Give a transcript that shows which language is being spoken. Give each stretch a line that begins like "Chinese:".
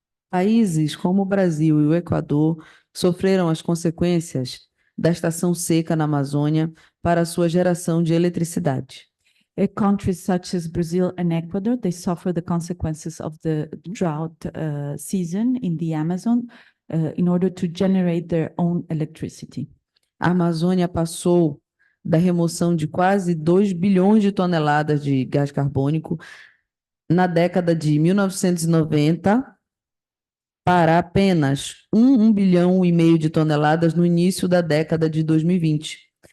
Portuguese: Países como o Brasil e o Equador sofreram as consequências da estação seca na Amazônia para a sua geração de eletricidade.
English: Countries such as Brazil and Ecuador, they suffer the consequences of the drought season in the Amazon in order to generate their own electricity.
Portuguese: A Amazônia passou da remoção de quase 2 bilhões de toneladas de gás carbônico na década de 1990 para apenas 1,5 bilhão de toneladas no início da década de 2020.